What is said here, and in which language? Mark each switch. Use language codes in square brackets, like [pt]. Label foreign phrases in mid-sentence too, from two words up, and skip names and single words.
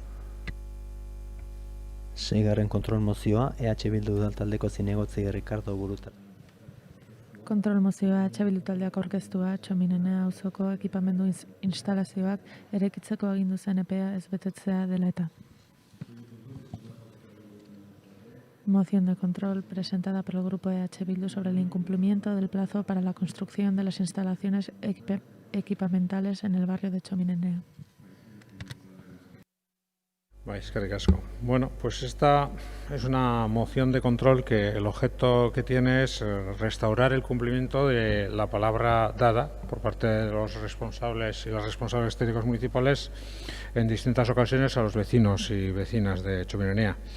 [eu] Seigarren kontrol mozioa, EH Bildu taldeko zinegotzi Ricardo Guruta. Kontrol mozioa EH Bildu taldeak aurkeztua, Txominenea auzoko ekipamendu instalazioak eraikitzeko agindu zen epea ez betetzea dela eta. [es] Moción de control presentada por el grupo EH Bildu sobre el incumplimiento del plazo para la construcción de las instalaciones equipamentales en el barrio de Txominenea. [eu] Eskerrik asko. [es] Bueno, pues esta es una moción de control que el objeto que tiene es restaurar el cumplimiento de la palabra dada por parte de los responsables y las responsables técnicos municipales en distintas ocasiones a los vecinos y vecinas de Txominenea.